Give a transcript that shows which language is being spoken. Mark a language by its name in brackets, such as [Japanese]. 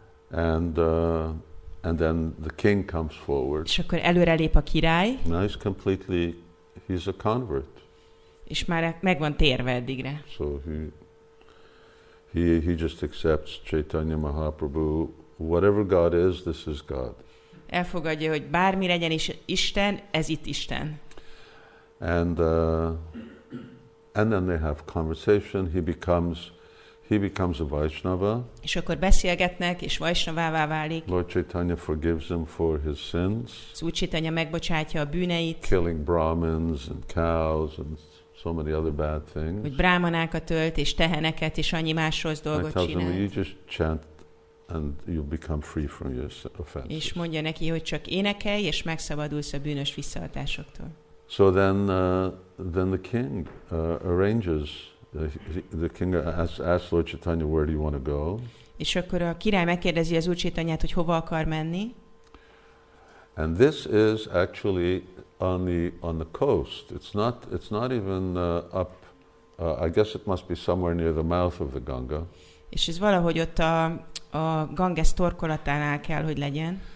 [English] And then the king comes forward. [Hungarian] És akkor előrelép a király. [English] Now he's a convert. [Hungarian] És már meg van térve eddigre. [English] So he just accepts Caitanya Mahaprabhu. Whatever God is, this is God. [Hungarian] Elfogadja, hogy bármi legyen is Isten, ez itt Isten. [English] And then they have conversation. He becomes a Vaishnava. [Hungarian] És akkor beszélgetnek, és Vaishnavává válik. [English] Lord Chaitanya forgives him for his sins. [Hungarian] Az Úr Chaitanya megbocsátja a bűneit. [English] Killing Brahmins and cows and so many other bad things. [Hungarian] Hogy brámanákat ölt, és teheneket, és annyi más rossz dolgot csinál. [English] Him, you just chant and you become free from your offenses. [Hungarian] És mondja neki, hogy csak énekelj, és megszabadulsz a bűnös visszahatásoktól. [English] So then the king arranges. The king asks Lord Chaitanya, where do you want to go? [Hungarian] És akkor a király megkérdezi az Úr Chaitanyát, hogy hova akar menni. [English] And this is actually on the coast. It's not even up. I guess it must be somewhere near the mouth of the Ganga. [Hungarian] És ez valahogy ott a Ganges torkolatánál kell, hogy legyen.